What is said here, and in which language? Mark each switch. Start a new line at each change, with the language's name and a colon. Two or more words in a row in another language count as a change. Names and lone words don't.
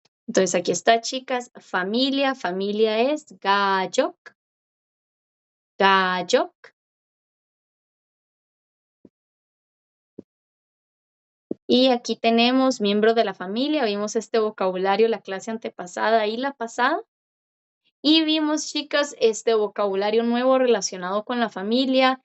Spanish: Entonces aquí está, chicas, familia. Familia es ga족. Ga족. Y aquí tenemos miembros de la familia. Vimos este vocabulario la clase antepasada y la pasada. Y vimos, chicas, este vocabulario nuevo relacionado con la familia.